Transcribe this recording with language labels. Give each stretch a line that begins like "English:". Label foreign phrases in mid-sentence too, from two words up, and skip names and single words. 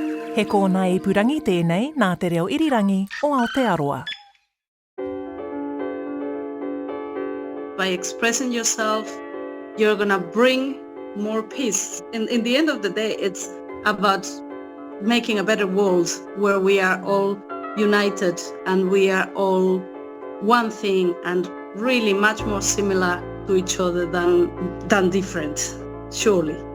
Māori: He kōna e purangi tēnei nā te reo irirangi o Aotearoa.
English: By expressing yourself, you're going to bring more peace. In the end of the day, it's about making a better world where we are all united and we are all one thing and really much more similar to each other than different, surely.